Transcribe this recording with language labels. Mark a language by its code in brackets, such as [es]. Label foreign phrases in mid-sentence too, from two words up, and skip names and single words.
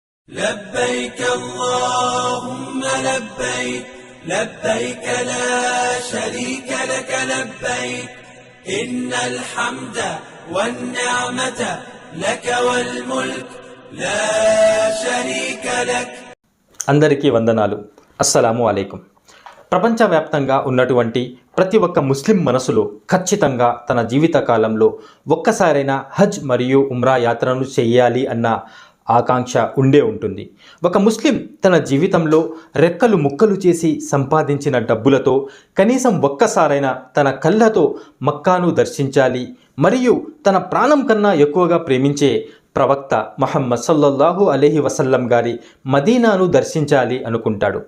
[ar] لبيك اللهم لبيك لبيك لا شريك لك لبيك إن الحمد والنعمة لك والملك لا شريك لك. [te] అందరికీ వందనాలు. [ar] السلام عليكم. [te] ప్రపంచవ్యాప్తంగా ఉన్నటువంటి ప్రతి ఒక్క ముస్లిం మనసులో ఖచ్చితంగా తన జీవితకాలంలో ఒక్కసారైనా హజ్ మరియు ఉమ్రా యాత్రను చేయాలి అన్న ఆకాంక్ష ఉండే ఉంటుంది. ఒక ముస్లిం తన జీవితంలో రెక్కలు ముక్కలు చేసి సంపాదించిన డబ్బులతో కనీసం ఒక్కసారైనా తన కళ్ళతో మక్కాను దర్శించాలి మరియు తన ప్రాణం కన్నా ఎక్కువగా ప్రేమించే ప్రవక్త ముహమ్మద్ [ar] صلى الله عليه وسلم [te] గారి మదీనాను దర్శించాలి అనుకుంటాడు.